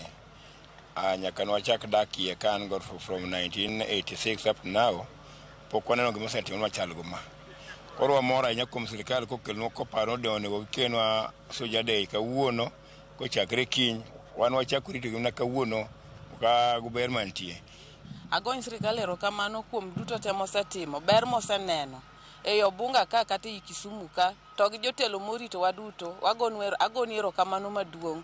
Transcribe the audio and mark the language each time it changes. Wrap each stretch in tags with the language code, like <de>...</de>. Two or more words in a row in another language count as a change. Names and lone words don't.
<luo>Nyaka nwachak dakie kan go</luo> <en>from 1986 up to now,</en> <luo>pok waneno gima osetimo machal goma. Koro wamor ahinya kuom sirkal kokelnwa koparo ni onego gikenwa Mashujaa Day kawuono kochakre kiny. Wan wachako rito gimna kawuono ka guber mantie. Agony sirkal erokamano kuom duto te mosetimo, ber moseneno e Obunga ka kata e Kisumu ka, to gi jotelo morito waduto, agoni erokamano maduong'.</luo>